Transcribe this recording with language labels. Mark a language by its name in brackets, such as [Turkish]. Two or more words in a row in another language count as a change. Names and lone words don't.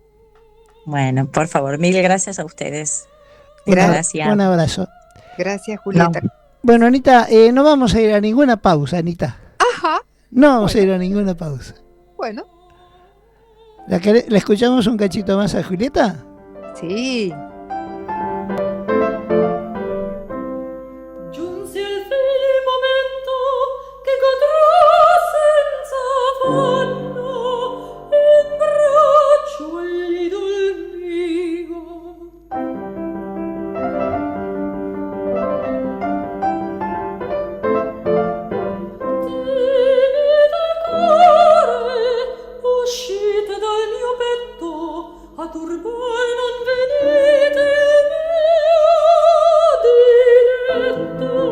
[Spanish] Bueno, por favor, mil gracias a ustedes. Gracias. Un abrazo. Gracias, Julieta. No. Bueno, Anita, no vamos a ir a ninguna pausa, Anita. Ajá. No vamos a ir a ninguna pausa. Bueno. ¿La escuchamos un cachito más a Julieta? Sí. [Italian] Giunse il fine momento che godrò senza affanno in braccio all'idol mio. Tenete cuore, uscite dal mio petto, a turbar non venite mio diletto.